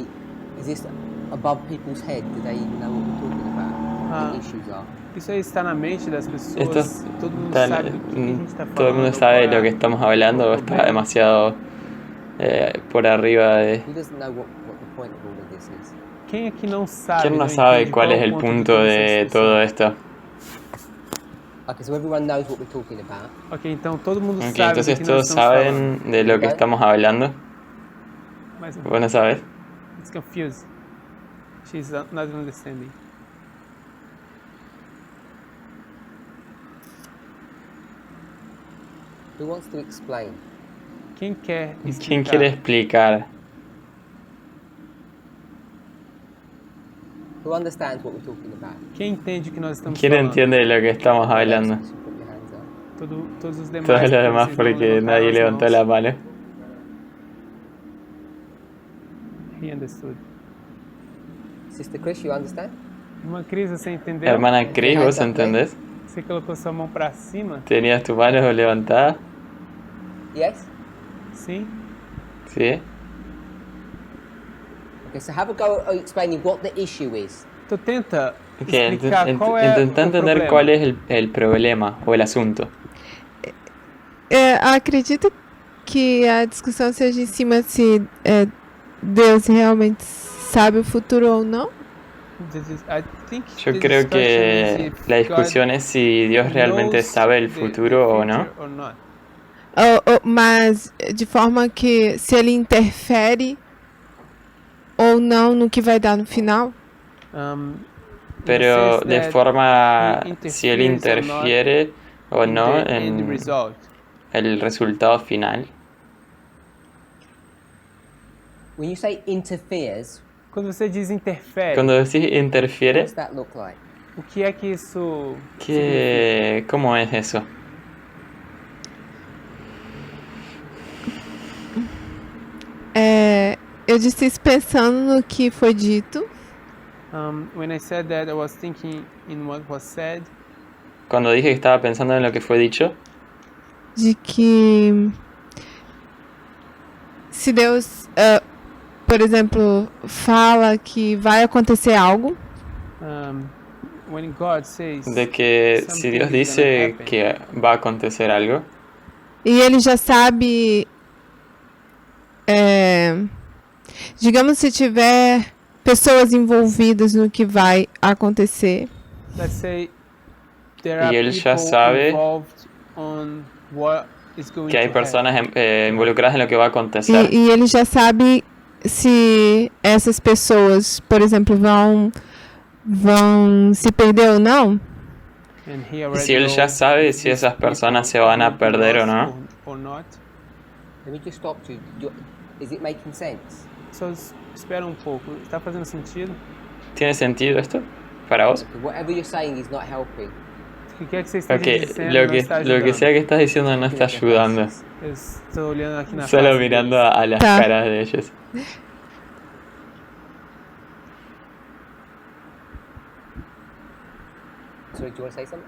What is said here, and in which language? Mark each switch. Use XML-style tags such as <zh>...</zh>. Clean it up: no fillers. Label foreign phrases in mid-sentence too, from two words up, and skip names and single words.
<en>Is this above people's head? Do they even know what we're talking about? What the issues are?</en> <pt>Isso aí está na mente das</pt> <es>Esto</es> <pt>pessoas. Todo mundo</pt> <es>está-</es> <pt>sabe do que a gente está falando.</pt> <es>todo el mundo sabe</es> <pt>qual</pt> <es>de</es> <pt>é</pt> <es>lo que estamos hablando o</es> <pt>o</pt> <es>está</es> <pt>problema.</pt> <es>demasiado por arriba de...</es> <en>Who doesn't know what the point of all of this is?</en> <pt>Quem aqui não sabe?</pt> <es>¿Quién no</es> <pt>não</pt> <es>sabe</es> <pt>entende</pt> <es>cuál</es> <pt>qual</pt> <es>es</es> <pt>é o</pt> <es>el</es> <pt>ponto</pt> <es>punto</es> <pt>toda essa</pt> <es>de</es> <pt>discussão?</pt> <es>todo esto?</es> <en>Okay, so everyone knows what we're talking about.</en> <pt>Ok, então todo mundo</pt> <es>Ok,</es> <pt>sabe do</pt> <es>entonces</es> <pt>que nós</pt> <es>todos</es> <pt>estamos falando.</pt> <es>saben de lo que estamos hablando.</es> <pt>Mas</pt> <es>¿Vos no sabes?</es> <en>It's confused. She's not understanding. Who wants to explain?</en> <es>¿Quién quiere explicar? ¿Quién quiere explicar?</es> <en>Who understands what we're talking about?</en> <pt>¿Quién entende o que nós estamos</pt> <es>¿Quién</es> <pt>falando?</pt> <es>entiende de lo que estamos hablando?</es> <en>Just put your hands up.</en> <pt>Todos os demais.</pt> <es>Todos los</es> <pt>porque</pt> <es>demás</es> <pt>vocês não</pt> <es>porque</es> <pt>levantaram</pt> <es>nadie</es> <pt>as</pt> <es>levantó</es> <pt>mãos.</pt> <es>la mano.</es> <en>He understood. Sister Chris, you understand?</en> <pt>Irmã Cris, você entendeu?</pt> <es>Hermana Cris, ¿vos entendés?</es> <pt>Você colocou sua mão para cima?</pt> <es>¿Tenías tu mano levantada?</es> <en>Yes?</en> <pt>Sim.</pt> <es>¿Sí?</es> <en>Okay, so have a go at explaining what the issue is.</en> <pt>Então tenta</pt> <es>Ok,</es> <pt>explicar qual é</pt> <es>intenta</es> <pt>o</pt> <es>entender</es> <pt>problema.</pt> <es>cuál es el problema o el asunto.</es> <pt>Acredito que a discussão seja em cima se Deus realmente sabe o futuro ou não.</pt> <es>Yo creo que la discusión es si Dios realmente sabe el futuro o no.</es> <pt>Mas de forma que se ele interfere ou não no que vai dar no final.</pt> <es>Pero de forma si él interfiere o no en el resultado final.</es> <en>When you say interferes,</en> <pt>Quando você diz interfere,</pt> <es>Cuando decís</es> <en>what</en> <es>interfiere,</es> <en>does that look like?</en> <pt>o que é que isso</pt> <es>¿cómo es eso?</es> <pt>Eu disse isso pensando no que foi dito.</pt> <en>When I said that, I was thinking in what was said.</en> <es>Cuando dije que estaba pensando en lo que fue dicho,</es> <pt>De que se Deus, por exemplo, fala que vai acontecer algo,</pt> <en>When God says</en> <es>de que si Dios dice que va a acontecer algo,</es> <pt>e ele já sabe, digamos, se tiver pessoas envolvidas no que vai acontecer,</pt> <en>let's say there are</en> <es>y él ya</es> <en>people</en> <es>sabe</es> <en>involved on what is going</en> <es>que hay</es> <en>to</en> <es>personas involucradas en lo que va a acontecer,</es> <pt>e ele já sabe se essas pessoas, por exemplo, vão se perder ou não.</pt> <en>happen, and he</en> <es>y</es> <en>already</en> <es>si él ya</es> <en>knows</en> <es>sabe si</es> <en>these</en> <es>esas</es> <en>people</en> <es>personas se van a</es> <en>will be</en> <es>perder o</es> <en>lost</en> <es>no.</es> <en>or not. Let me just stop you. Is it making sense?</en> <pt>Só espera um pouco. Está fazendo sentido?</pt> <es>¿Tiene sentido esto para vos?</es> <en>Whatever you're saying is not helping.</en> <pt>O que quer que você esteja</pt> <es>Ok,</es> <pt>dizendo</pt> <es>lo</es> <pt>não está</pt> <es>que</es> <pt>ajudando.</pt> <es>sea que estás diciendo no está ayudando.</es> <pt>Eu estou olhando aqui na</pt> <es>Solo</es> <pt>face</pt> <es>mirando</es> <pt>deles.</pt> <es>a las</es> <pt>Tá.</pt> <es>caras de ellos.</es> <en>Sorry, do you want to say something?</en>